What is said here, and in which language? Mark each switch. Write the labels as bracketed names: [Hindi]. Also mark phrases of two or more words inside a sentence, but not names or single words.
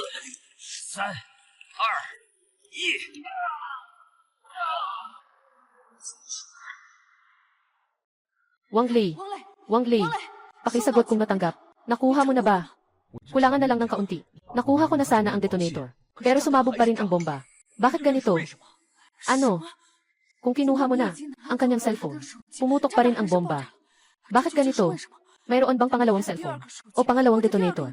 [Chinese] 7、6、5、4、3、2、1。 Wang Lei, 王磊， Wang Lei, 王磊， [Filipino] pakisagot kung natanggap. Nakuha mo na ba? Kulangan na lang ng kaunti. Nakuha ko na sana ang detonator. Pero sumabog pa rin ang bomba. Bakit ganito? Ano? Kung kinuha mo na ang kanyang cellphone, pumutok pa rin ang bomba. Bakit ganito? Mayroon bang pangalawang cellphone? O pangalawang detonator?